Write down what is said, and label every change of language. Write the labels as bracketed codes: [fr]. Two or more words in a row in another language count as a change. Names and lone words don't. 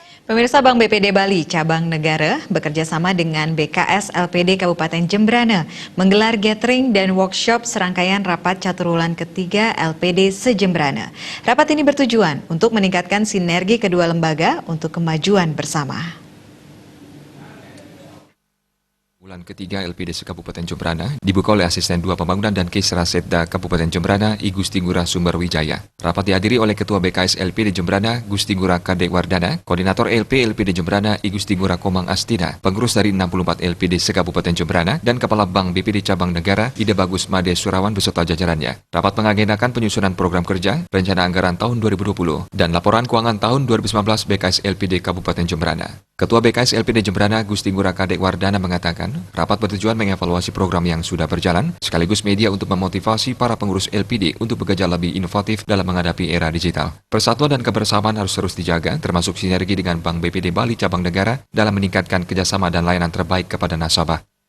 [id] Pemirsa, Bank BPD Bali Cabang Negara bekerja sama dengan BKS LPD Kabupaten Jembrana menggelar gathering dan workshop serangkaian rapat catur wulan ketiga LPD se-Jembrana. Rapat ini bertujuan untuk meningkatkan sinergi kedua lembaga untuk kemajuan bersama. Wulan ketiga LPD se-Kabupaten Jembrana dibuka oleh Asisten 2 Pembangunan dan Kesra Setda Kabupaten Jembrana, I Gusti Ngurah Sumber Wijaya. Rapat dihadiri oleh Ketua BKS LPD Jembrana, Gusti Ngurah Kadek Wardana, Koordinator LPD Jembrana, I Gusti Ngurah Komang Astina, pengurus dari 64 LPD se-Kabupaten Jembrana, dan Kepala Bank BPD Cabang Negara, Ida Bagus Made Surawan beserta jajarannya. Rapat mengagendakan penyusunan program kerja, rencana anggaran tahun 2020, dan laporan keuangan tahun 2019 BKS LPD Kabupaten Jembrana. Ketua BKS LPD Jembrana, Gusti Ngurah Kadek Wardana mengatakan, rapat bertujuan mengevaluasi program yang sudah berjalan, sekaligus media untuk memotivasi para pengurus LPD untuk bekerja lebih inovatif dalam menghadapi era digital. Persatuan dan kebersamaan harus terus dijaga, termasuk sinergi dengan Bank BPD Bali Cabang Negara dalam meningkatkan kerjasama dan layanan terbaik kepada nasabah.